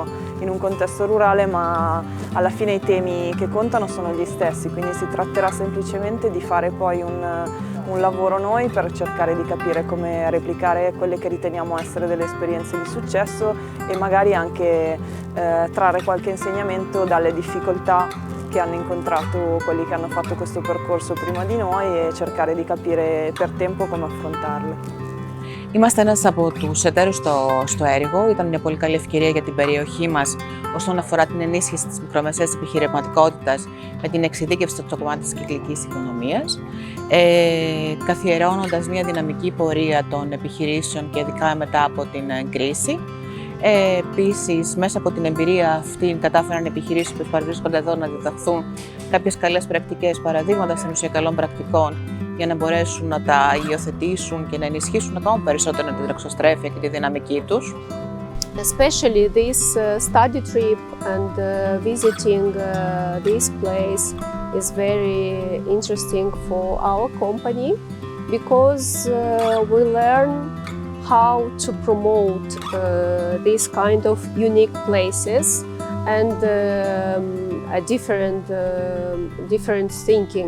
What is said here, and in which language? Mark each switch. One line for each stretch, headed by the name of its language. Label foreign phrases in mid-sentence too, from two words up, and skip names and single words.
Italian: in un contesto rurale, ma alla fine i temi che contano sono gli stessi, quindi si tratterà semplicemente di fare poi un lavoro noi per cercare di capire come replicare quelle che riteniamo essere delle esperienze di successo e magari anche trarre qualche insegnamento dalle difficoltà che hanno incontrato quelli che hanno fatto questo percorso prima di noi e cercare di capire per tempo come affrontarle.
Greek: Είμαστε ένας από τους εταίρους στο έργο. Ήταν μια πολύ καλή ευκαιρία για την περιοχή μας όσον αφορά την ενίσχυση της μικρομεσαίας επιχειρηματικότητας με την εξειδίκευση στο κομμάτι της κυκλικής οικονομίας, καθιερώνοντας μια δυναμική πορεία των επιχειρήσεων και ειδικά μετά από την κρίση. Επίσης, μέσα από την εμπειρία αυτή κατάφεραν οι επιχειρήσεις που παρευρίσκονται εδώ να διδαχθούν κάποιες καλές πρακτικές, παραδείγματα στην ουσία καλών πρακτικών, για να μπορέσουν να τα υιοθετήσουν και να ενισχύσουν ακόμα περισσότερο την εξωστρέφεια και τη δυναμική τους.
English: Especially this study trip and visiting this place is very interesting for our company because we learn how to promote these kind of unique places and a different thinking.